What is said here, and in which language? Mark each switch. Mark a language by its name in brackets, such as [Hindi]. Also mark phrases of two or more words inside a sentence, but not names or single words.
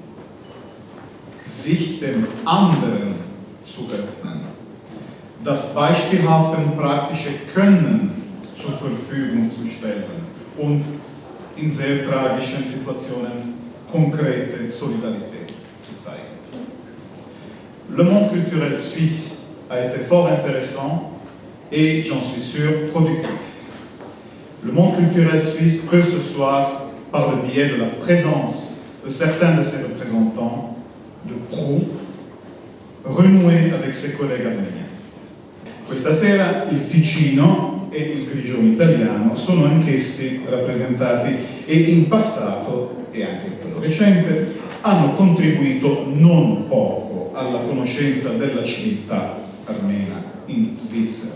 [German] Sich dem anderen zu öffnen, das beispielhafte und praktische Können zur Verfügung zu stellen und in sehr tragischen Situationen konkrete Solidarität zu zeigen. [French] Le monde culturel suisse a été fort intéressant et, j'en suis sûr, productif. Le monde culturel suisse peut ce soir, par le biais de la présence de certains de ses représentants, de proue, renouer avec ses collègues arméniens. [Italian] Questa sera il Ticino e il Grigione italiano sono anch'essi rappresentati e in passato, e anche in quello recente, hanno contribuito non poco alla conoscenza della civiltà armena in Svizzera.